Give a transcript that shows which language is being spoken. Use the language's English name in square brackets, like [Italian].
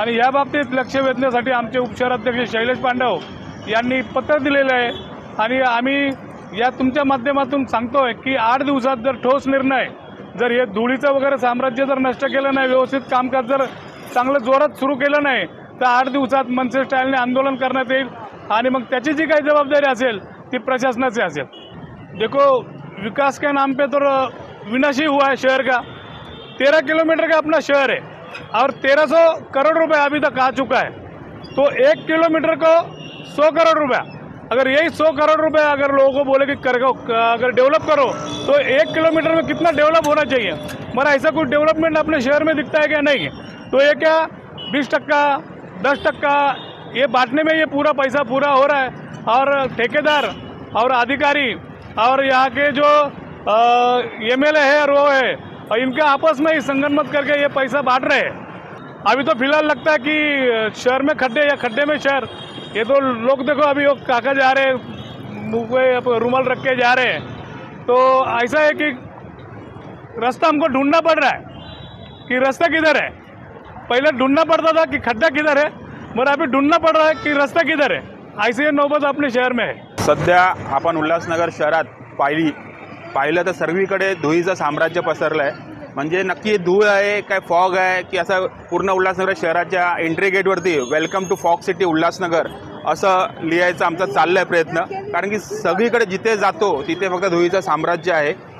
[Marathi] आणि या बाबतीत लक्ष वेधण्यासाठी आमचे उपशहराध्यक्ष शैलेश पांडव यांनी पत्र दिलेलं आहे आणि आम्ही या तुमच्या माध्यमातून सांगतोय की 8 दिवसात जर ठोस निर्णय, जर हे धुळीचं वगैरे साम्राज्य जर नष्ट केलं नाही, व्यवस्थित कामकाज जर चांगलं जोरात सुरू केलं नाही, तर 8 दिवसात मनसे स्टाईलने आंदोलन करण्यात येईल आणि मग त्याची जी काही जबाबदारी असेल ती प्रशासनाची असेल। [Hindi] देखो, विकास के नाम पे तो विनाशी हुआ है शहर का। 13 किलोमीटर का अपना शहर है और 1300 करोड़ रुपए अभी तक आ चुका है, तो 1 किलोमीटर को 100 करोड़ रुपया, अगर यही 100 करोड़ रुपए अगर लोगों को बोले कि अगर डेवलप करो तो 1 किलोमीटर में कितना डेवलप होना चाहिए। मगर ऐसा कुछ डेवलपमेंट अपने शहर में दिखता है क्या? नहीं है। तो ये क्या 20%, 10% ये बांटने में ये पूरा पैसा पूरा हो रहा है और ठेकेदार और अधिकारी और यहाँ के जो MLA है और वो है, और इनका आपस में ही संगनमत करके ये पैसा बांट रहे हैं। अभी तो फिलहाल लगता है कि शहर में खड्डे या खड्डे में शहर, ये तो लोग देखो अभी वो काका जा रहे हैं, मुँह पे रुमाल रख के जा रहे हैं। तो ऐसा है कि रास्ता हमको ढूंढना पड़ रहा है कि रास्ता किधर है। पहले ढूंढना पड़ता था कि खड्डा किधर है, मगर अभी ढूंढना पड़ रहा है कि रास्ता किधर है। ऐसी नौबत अपने शहर में है। [Marathi] सध्या आपण उल्हासनगर शहरात पाहिलं तर सर्वीकडे धुळीचं साम्राज्य पसरलं आहे। म्हणजे नक्की धूळ आहे काय फॉग आहे की असं पूर्ण उल्हासनगर शहराच्या entry गेटवरती welcome to fog city Ulhasnagar असं लिहायचं आमचा चाललाय प्रयत्न, कारण की सगळीकडे जिथे जातो तिथे फक्त धुळीचं साम्राज्य आहे।